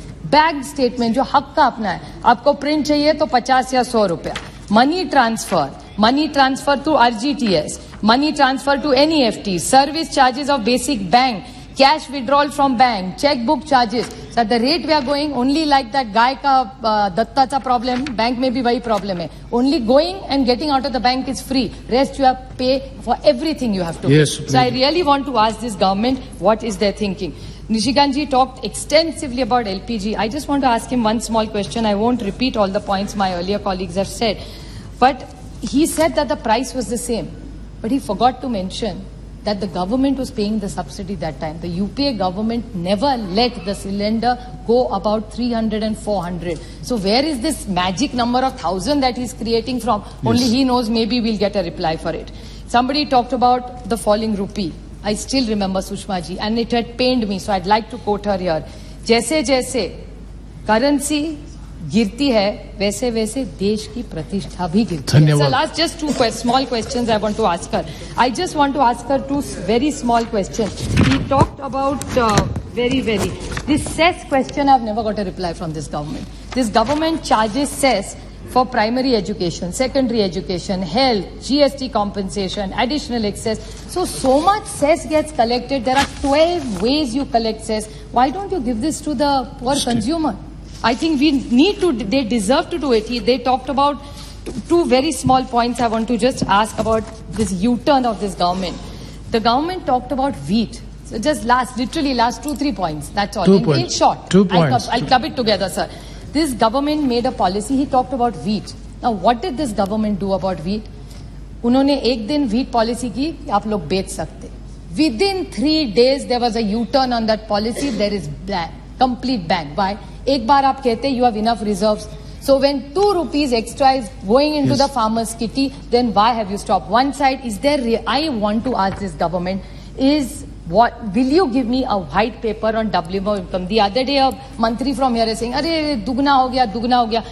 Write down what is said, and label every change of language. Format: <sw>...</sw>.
<hi>Bank statement जो हक का अपना है, आपको प्रिंट चाहिए तो 50 या 100 रुपया.</hi> <en>Money transfer to RGTS, money transfer to NEFT, service charges of basic bank, cash withdrawal from bank, checkbook charges. So at the rate we are going, only like that guy</en> <hi>का दत्ता चा</hi> <en>problem, bank</en> <hi>में भी वही</hi> <en>problem है. Only going and getting out of the bank is free. Rest you have to pay for everything you have to yes, pay. So I really want to ask this government, what is their thinking? Nishikant ji talked extensively about LPG. I just want to ask him one small question. I won't repeat all the points my earlier colleagues have said. But he said that the price was the same. But he forgot to mention that the government was paying the subsidy that time. The UPA government never let the cylinder go about 300 and 400. So where is this magic number of 1,000 that he's creating from? Yes. Only he knows. Maybe we'll get a reply for it. Somebody talked about the falling rupee. I still remember Sushma ji, and it had pained me, so I'd like to quote her here.</en> <hi>जैसे जैसे currency गिरती है, वैसे वैसे देश की प्रतिष्ठा भी गिरती है.</hi> <en>So last just two small questions I want to ask her. I just want to ask her two very small questions. He talked about this cess question. I've never got a reply from this government. This government charges cess for primary education, secondary education, health, GST compensation, additional excess. So much cess gets collected. There are 12 ways you collect cess. Why don't you give this to the poor consumer? I think we need to, they deserve to do it. They talked about two very small points I want to just ask about this U-turn of this government. The government talked about wheat. So just literally last 2-3 points. That's all. In short. 2 points. I'll club it together, sir. This government made a policy. He talked about wheat. Now, what did this government do about wheat?</en> <hi>उन्होंने एक दिन wheat policy की कि आप लोग बेच सकते.</hi> <en>Within 3 days there was a U-turn on that policy. There is complete ban. Why?</en> <hi>एक बार आप कहते</hi> <en>you have enough reserves. So when 2 rupees extra is going into the farmer's kitty, then why have you stopped? One side, is there, I want to ask this government, will you give me a white paper on WMO income? The other day a mantri from here is saying,</en> <hi>"Arey, dugna ho gaya.</hi>